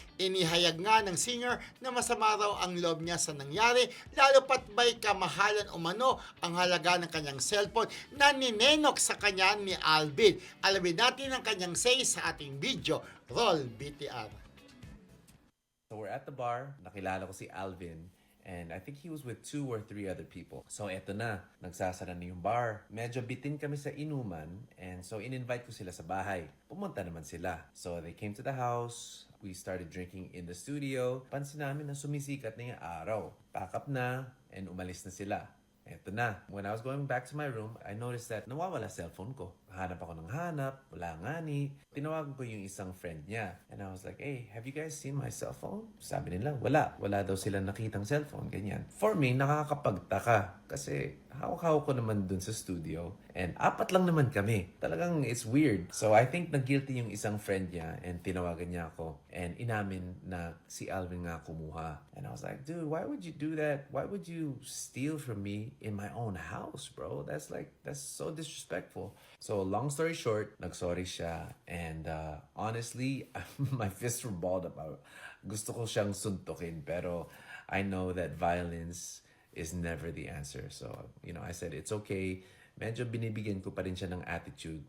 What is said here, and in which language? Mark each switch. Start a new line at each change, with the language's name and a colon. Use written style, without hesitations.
Filipino: Inihayag nga ng singer na masama raw ang loob niya sa nangyari, lalo pat ba'y kamahalan umano ang halaga ng kanyang cellphone na ninenok sa kanya ni Alvin. Alamin natin ang kanyang say sa ating video. Roll BTR.
English: So we're at the bar,
Filipino: nakilala ko si Alvin,
English: and I think he was with 2 or 3 other people.
Filipino: So eto na, nagsasara na yung bar. Medyo bitin kami sa inuman,
English: and so
Filipino: in-invite ko sila sa bahay. Pumunta naman sila.
English: So they came to the house, we started drinking in the studio.
Filipino: Pansin namin na sumisikat na yung araw. Pack up na, and umalis na sila. Eto na.
English: When I was going back to my room, I noticed that
Filipino: nawawala cellphone ko. Hanap ako ng hanap, wala nga ni. Tinawagan ko yung isang friend niya.
English: And I was like, hey, have you guys seen my cellphone?
Filipino: Sabi nila, wala. Wala daw sila nakitang cellphone, ganyan.
English: For me,
Filipino: nakakapagtaka. Kasi hawak-hawak ko naman dun sa studio. And 4 lang naman kami. Talagang
English: it's weird. So I think
Filipino: nag-guilty yung isang friend niya and tinawagan niya ako. And inamin na si Alvin nga kumuha.
English: And I was like, dude, why would you do that? Why would you steal from me in my own house, bro? That's so disrespectful. So long story short, nag-sorry siya. And honestly, my fists were balled up.
Filipino: Gusto ko siyang suntukin. Pero
English: I know that violence is never the answer. So, I said, it's okay.
Filipino: Medyo binibigyan ko pa rin siya ng attitude.